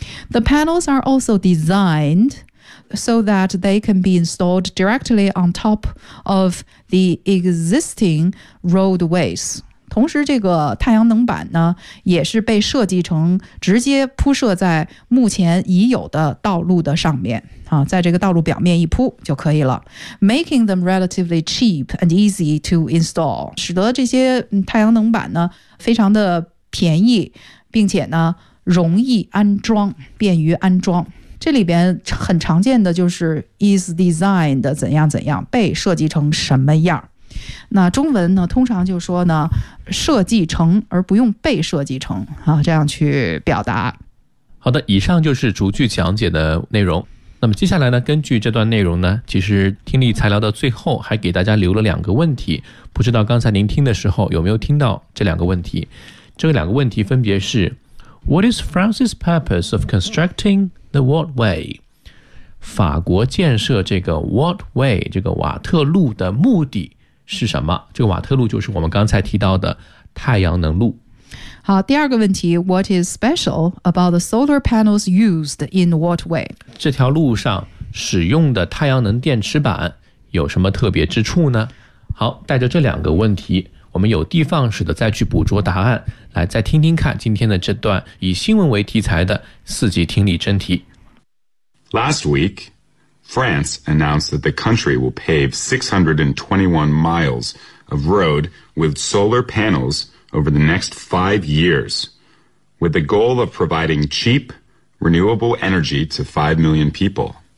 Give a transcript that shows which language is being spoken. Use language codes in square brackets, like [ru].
[en] The panels are also designed,so that they can be installed directly on top of the existing roadways. [zh] 同时这个太阳能板呢也是被设计成直接铺设在目前已有的道路的上面、啊、在这个道路表面一铺就可以了。 [en] Making them relatively cheap and easy to install. [zh] 使得这些太阳能板呢非常的便宜，并且呢容易安装，便于安装。这里边很常见的就是 [en] is designed [zh] 怎样怎样，被设计成什么样。那中文呢通常就说呢设计成，而不用被设计成啊，这样去表达。好的，以上就是逐句讲解的内容。那么接下来呢，根据这段内容呢，其实听力材料的最后还给大家留了两个问题，不知道刚才您听的时候有没有听到这两个问题。这两个问题分别是 [en] What is France's purpose of constructingThe what way? [zh] 法国建设这个 what way, 这个瓦特路的目的是什么？这个瓦特路就是我们刚才提到的太阳能路。好，第二个问题 , [en] what is special about the solar panels used in what way? [zh] 这条路上使用的太阳能电池板有什么特别之处呢？好，带着这两个问题，我们有的放矢的再去捕捉答案，来再听听看今天的这段以新闻为题材的四级听力真题。 [en] Last week, France announced that the country will pave 621 miles of road with solar panels over the next 5 years, with the goal of providing cheap, renewable energy to 5 million people.